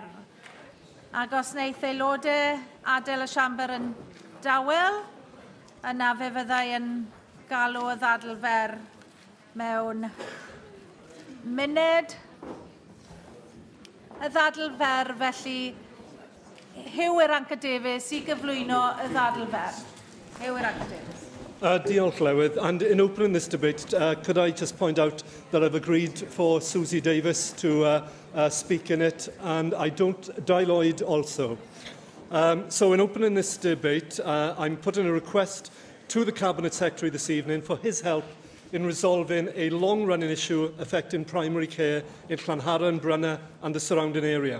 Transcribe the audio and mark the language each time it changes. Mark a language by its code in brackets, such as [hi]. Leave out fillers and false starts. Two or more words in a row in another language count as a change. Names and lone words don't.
[cy] Ac os wneith aelodau adael y siambr yn dawel, yna fe fyddai yn galw y ddadl fer mewn munud. Y ddadl fer felly, Huw Iranca Davies i gyflwyno y ddadl fer. Huw Iranca Davies. Diolch, Llywydd. [en] And in opening this debate, could I just point out that I've agreed for Susie Davis to speak in it, and I don't, Di Lloyd also. So in opening this debate, I'm putting a request to the Cabinet Secretary this evening for his help in resolving a long-running issue affecting primary care in Llanharan, Brunner and the surrounding area.